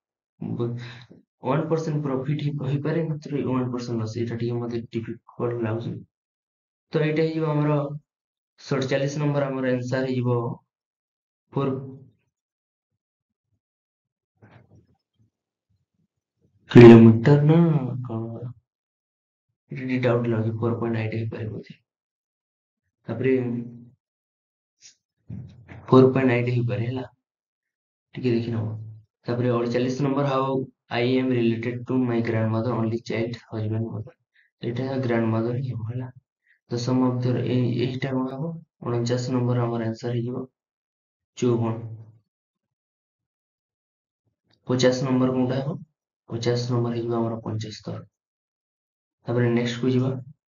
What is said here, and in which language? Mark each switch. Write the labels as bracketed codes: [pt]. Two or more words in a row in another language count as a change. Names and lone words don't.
[or] 1% ପ୍ରଫିଟ ହେଇପାରେ ମାତ୍ର 1% ଲସ୍ ଏଇଟା ଟିକେ ମତେ ଡିଫିକଲ୍ଟ ଲାଗୁଛି ତ ଏଇଟା ହେଇଯିବ ଆମର 47 ନମ୍ବର ଆମର ଆନ୍ସର ହେଇଯିବ 4 କିଲୋମିଟର ନା କଣ ଏଇଟା ଟିକେ ଡାଉଟ ଲାଗୁଛି 4.8 ହେଇପାରେ ବୋଧେ ତାପରେ 4.8 ହେଇପାରେ ହେଲା ଟିକେ ଦେଖିନବ ତାପରେ 48 ନମ୍ବର [en] How I am related to my grandmother only child husband mother [or] ଏଇଟା ଗ୍ରାଣ୍ଡମଦର ହିଁ ହବ ହେଲା ଦଶମ ମଧ୍ୟରେ ଏଇଟା କଣ ହବ 49 ନମ୍ବର ଆମର ଆନ୍ସର ହେଇଯିବ 54 50 ନମ୍ବର କୋଉଟା ହବ 50 ନମ୍ବର ହେଇଯିବ ଆମର 75 ତାପରେ ନେକ୍ସଟ କୁ ଯିବା